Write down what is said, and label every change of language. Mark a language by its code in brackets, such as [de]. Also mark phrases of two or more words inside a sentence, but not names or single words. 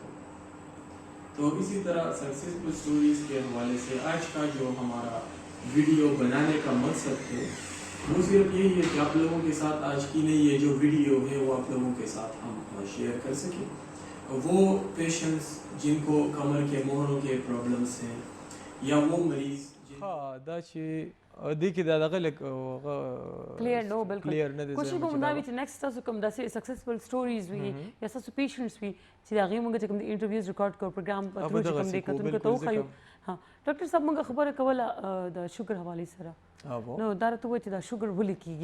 [ur] تو اسی طرح [en] successful stories [ur] کے حوالے سے آج کا جو ہمارا ویڈیو بنانے کا مقصد ہے وہ صرف یہی ہے کہ آپ لوگوں کے ساتھ آج کی نہیں یہ جو ویڈیو ہے وہ آپ لوگوں کے ساتھ ہم شیئر کر سکیں. وہ پیشنٹس جن کو کمر کے مہروں کے پرابلمس ہیں یا وہ مریض [ps] دا چې دې کې دا دغه لږ کلیر نو بالکل کوشش به مو دا وي چې نیکسټ تاسو کوم داسې [en] successful stories [ps] وي یا ستاسو پیشنټس وي چې د هغې موږ چې کوم د انټرویوز ریکارډ کړو پروګرام په تھرو چې کوم دی کتونکو ته وښیو. ها ډاکټر صاحب موږ خبره کوله د شوګر حوالې سره نو دا راته ووایه چې دا شوګر ولې کېږي.